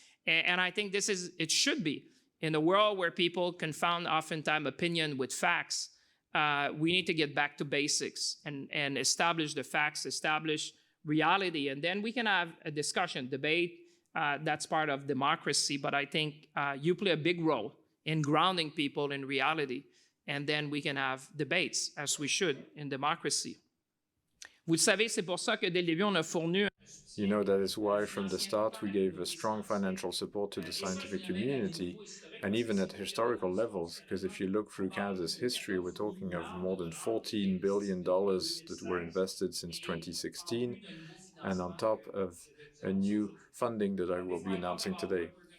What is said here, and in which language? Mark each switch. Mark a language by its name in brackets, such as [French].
[English] And I think it should be. In a world where people confound oftentimes opinion with facts, we need to get back to basics and establish the facts, establish reality, and then we can have a discussion, debate. That's part of democracy, but I think you play a big role in grounding people in reality, and then we can have debates, as we should in democracy. [French] Vous le savez, c'est pour ça que dès le début, on a fourni. [English] You know, that is why from the start we gave a strong financial support to the scientific community, and even at historical levels, because if you look through Canada's history, we're talking of more than $14 billion that were invested since 2016, and on top of a new funding that I will be announcing today.